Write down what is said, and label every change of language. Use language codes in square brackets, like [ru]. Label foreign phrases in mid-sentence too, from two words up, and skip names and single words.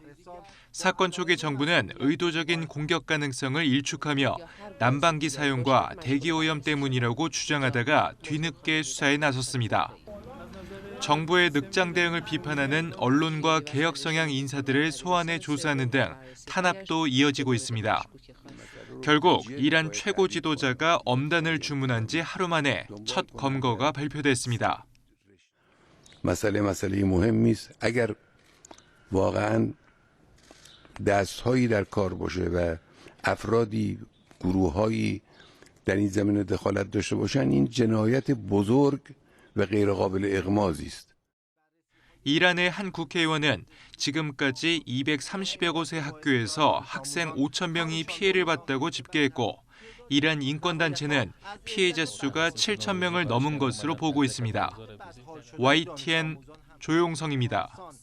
[ko] 사건 초기 정부는 의도적인 공격 가능성을 일축하며 난방기 사용과 대기오염 때문이라고 주장하다가 뒤늦게 수사에 나섰습니다. 정부의 늑장 대응을 비판하는 언론과 개혁 성향 인사들을 소환해 조사하는 등 탄압도 이어지고 있습니다. 결국 이란 최고 지도자가 엄단을 주문한 지 하루 만에 첫 검거가 발표됐습니다. [fa] مسئله مهمی است. اگر واقعاً دست‌هایی در کار باشه و افرادی گروه‌هایی در این زمینه دخالت داشته باشن این جنایت بزرگ و غیر قابل اغماضی است. [ko] 이란의 한 국회의원은 지금까지 230여 곳의 학교에서 학생 5천 명이 피해를 봤다고 집계했고 이란 인권단체는 피해자 수가 7천 명을 넘은 것으로 보고 있습니다. YTN 조용성입니다.